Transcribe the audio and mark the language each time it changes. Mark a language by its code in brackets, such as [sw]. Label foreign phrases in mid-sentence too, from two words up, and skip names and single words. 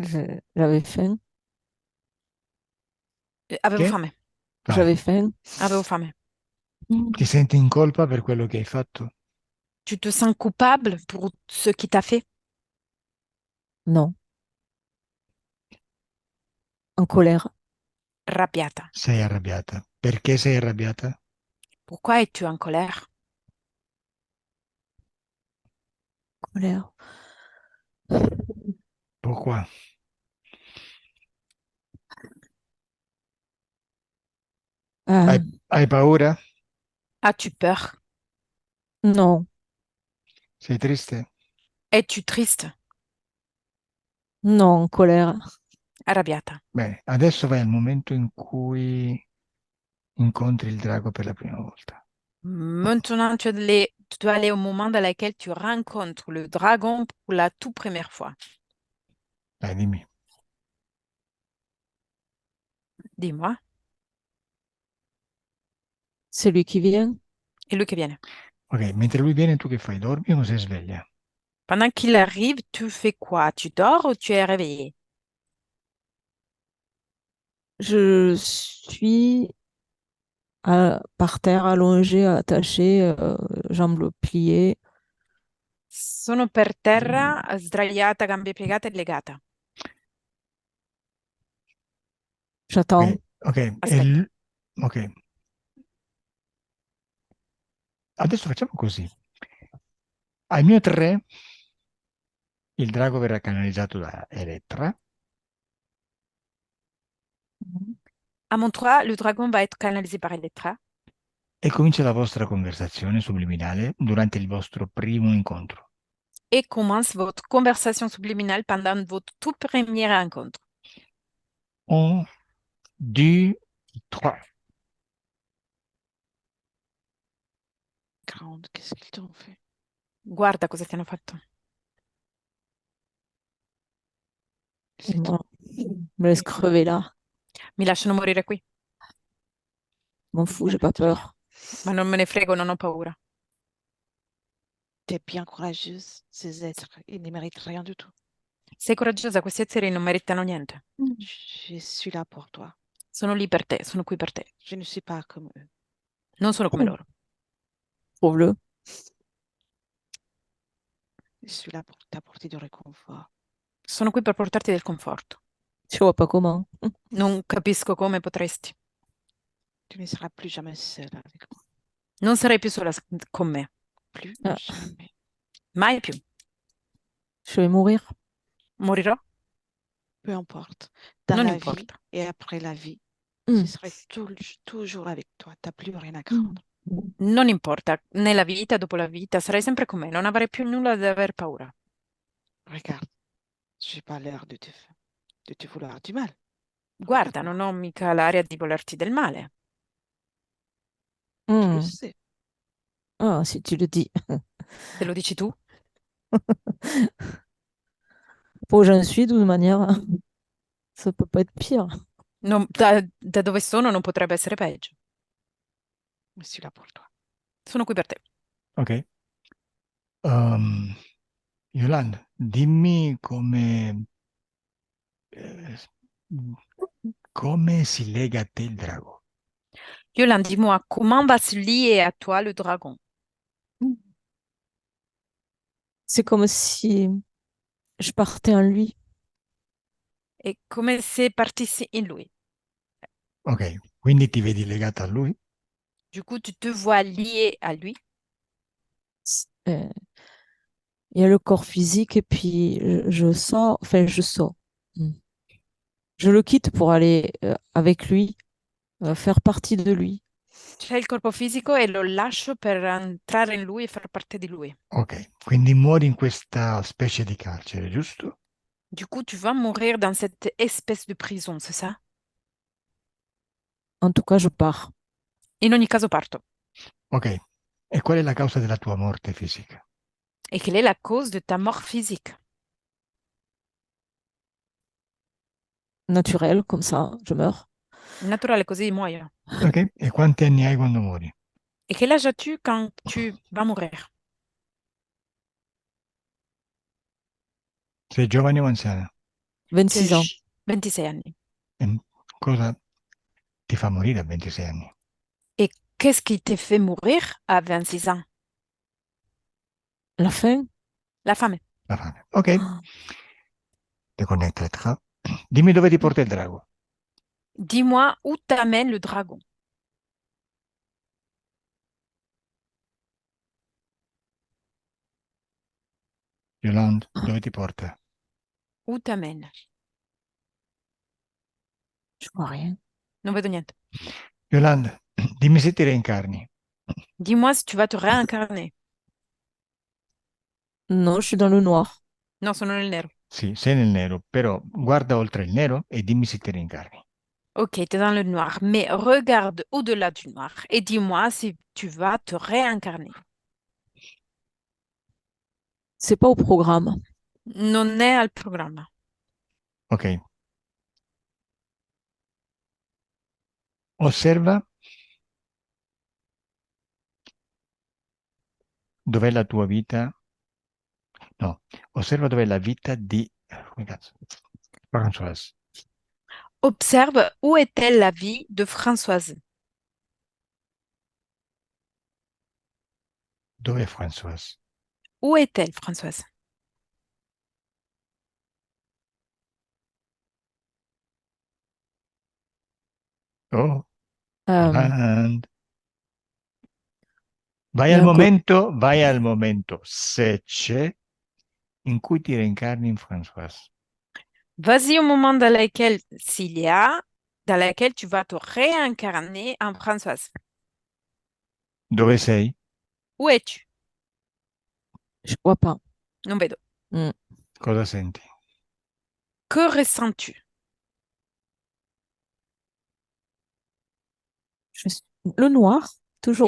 [fr] J'avais faim. [it] Avevo Che? fame, Vai. [fr] J'avais faim. [it] avevo fame. Ti senti in colpa per quello che hai fatto? [fr] Tu te sens coupable pour ce qui t'a fait? Non, en colère. [it] Arrabbiata. Sei arrabbiata. Perché sei arrabbiata? [fr] Pourquoi es-tu en colère? Colère. Pourquoi? [it] Hai, Ah, hai paura? [fr] As-tu peur? non, [it] Sei triste? [fr] Es-tu triste? non, en colère. [it] Arrabbiata. Bene, adesso vai al momento in cui incontri il drago per la prima volta. [fr] Maintenant, tu dois aller au moment dans lequel tu rencontres le dragon pour la toute première fois. [it] Dai, dimmi. [fr] Dis-moi. Celui qui vient, Et lui qui vient. [it] Ok, mentre lui viene, tu che fai? Dormi o sei sveglia? [fr] Pendant qu'il arrive, tu fais quoi? Tu dors ou tu es réveillé? je suis par terre, allongée, attachée, jambes pliées. [it] Sono per terra, sdraiata, gambe piegate e legata. [fr] J'attends. [it] Ok, ok, Aspetta. ok. Adesso facciamo così. Al mio 3, il drago verrà canalizzato da Elettra [fr] À mon 3, le dragon va être canalisé par Elettra [it] e comincia la vostra conversazione subliminale durante il vostro primo incontro. [fr] et commence votre conversation subliminale pendant votre toute première rencontre. [it] 1, 2, 3. [fr] Grande, qu'est-ce qu'ils t'ont fait? [it] Guarda cosa ti hanno fatto. [fr] C'est Voilà. Me laisse crever là. [it] Mi lasciano morire qui, [fr] M'en fous, j'ai pas peur. [it] ma non me ne frego, non ho paura. [fr] T'es bien courageuse, ces êtres, ils ne méritent rien du tout. [it] Sei coraggiosa, questi esseri non meritano niente. [fr] Je suis là pour toi. [it] Sono lì per te, sono qui per te. [fr] Je ne suis pas comme eux. [it] Non sono come loro. [fr] Prouve-le. Je suis là pour t'apporter du réconfort. [it] Sono qui per portarti del conforto. [fr] Je vois pas comment. [it] Non capisco come potresti. [fr] Tu ne seras plus jamais seule avec moi. [it] Non sarai più sola con me. [fr] Plus Ah. jamais. [it] Mai più. [fr] Je vais mourir. [it] Morirò? [fr] Peu importe. Dans [it] Non [fr] la vie [it] importa. [fr] et après la vie, Mm. je serai toujours avec toi. Tu n'as plus rien à craindre. [it] Non importa. Nella vita, dopo la vita, sarai sempre con me. Non avrai più nulla da aver paura. [fr] Regarde, je n'ai pas l'air de te vouloir du mal. [it] Guarda, [fr] Regarde-moi. [it] non ho mica l'aria di volerti del male. [fr] Tu le Mm. sais. Ah, si tu le dis. [it] Te lo dici tu? [fr] Où j'en suis, de toute manière, ça peut pas être pire. [it] Da dove sono non potrebbe essere peggio. [fr] Je suis là pour toi. [it] Sono qui per te. Ok. Yolanda, dimmi eh, come si lega a te il drago. [fr] Yolande, dis-moi, comment va se lier à toi le dragon? C'est comme si je partais en lui. [it] È come se partissi in lui. Ok, quindi ti vedi legata a lui? [fr] Du coup, tu te vois lié à lui. Euh, Il y a le corps physique et puis je sors, enfin je sors. Mm. Je le quitte pour aller avec lui, faire partie de lui. [it] C'è il corpo fisico e lo lascio per entrare in lui e far parte di lui. Ok, quindi muori in questa specie di carcere, giusto? [fr] Du coup, tu vas mourir dans cette espèce de prison, c'est ça? En tout cas, je pars. [it] In ogni caso parto. Ok, e qual è la causa della tua morte fisica? [fr] Et quelle est la cause de ta mort physique? Naturel, comme ça, je meurs. [it] Naturale, così muoio. Ok, e quanti anni hai quando muori? [fr] Et quel âge as-tu quand tu vas mourir? [it] Sei giovane o anziana? [fr] 26 ans. [it] 26 anni. E cosa ti fa morire a 26 anni? [fr] Et qu'est-ce qui t'a fait mourir à 26 ans? La fin? [it] La fame. La fame. Ok, deconnected. Dimmi dove ti porta il drago. [fr] Dis-moi où t'amène le dragon. Yolande, [it] dove ti porta? [fr] Où t'amène? Je vois rien. [it] Non vedo niente. Yolande, dimmi se ti reincarni. [fr] Dis-moi si tu vas te réincarner. Non, je suis dans le noir. [it] No, sono nel nero. Sì, sei nel nero, però guarda oltre il nero e dimmi se ti reincarni. [fr] Ok, t'es dans le noir, mais regarde au-delà du noir et dis-moi si tu vas te réincarner. C'est pas au programme. [it] Non è al programma. Ok. Osserva dov'è la tua vita. No, osserva dov'è la vita di. Come cazzo? Françoise. [fr] Observe où est-elle la vie de Françoise. [it] Dov'è Françoise? [fr] Où est-elle, Françoise? Oh, Euh, Yolande. il y a un co- [it] Vai al momento, se c'è, in cui ti reincarni in Françoise. [fr] Vas-y au moment dans lequel, s'il y a, dans lequel tu vas te réincarner en Françoise. [it] Dove sei? [fr] Où es-tu? Je vois pas. [it] Non vedo. Hmm. Cosa senti? [fr] Que ressens-tu? Je suis- Le noir, toujours